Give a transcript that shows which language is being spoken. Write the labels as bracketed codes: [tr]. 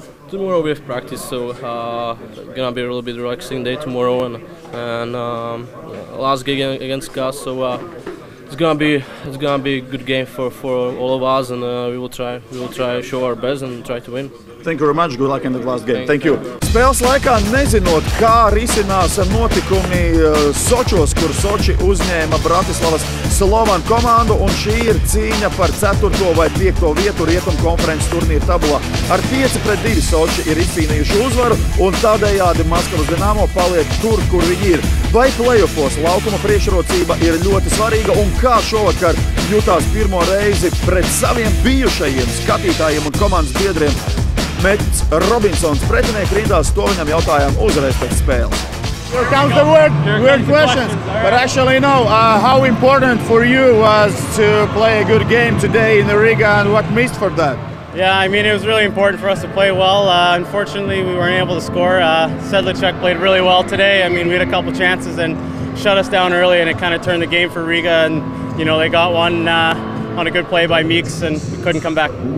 [en] Tomorrow we have practice, so gonna be a little bit relaxing day tomorrow, and last game against Gas. So it's gonna be a good game for all of us, and we will try to show our best and try to win. Thank you very much. Good luck in the last game. Thank you. [lv] Spēles laikā nezinot, kā risinās notikumi Sočos, kur Soči uzņēma Bratislavas Slovanu komandu, un šī ir cīņa par 4. vai 5. vietu Rietumu konferences turnīra tabulā. Ar 5-2 Soči ir izcīnījuši uzvaru, un tādējādi Maskavas Dinamo paliek tur, kur viņi ir. Vai play-offos laukuma priekšrocība ir ļoti svarīga, un kā šovakar jutās pirmo reizi pret saviem bijušajiem skatītājiem un komandas biedriem Mets Robinsons pretinieku rindās, to viņam jautājām uzreiz pēc spēles. [en] Here comes the weird questions, but actually no. How important for you was to play a good game today in the Riga, and what missed for that? Yeah, I mean, it was really important for us to play well. Unfortunately, we weren't able to score. Sedlacek played really well today. I mean, we had a couple chances and shut us down early, and it kind of turned the game for Riga. And you know, they got one on a good play by Meeks, and we couldn't come back.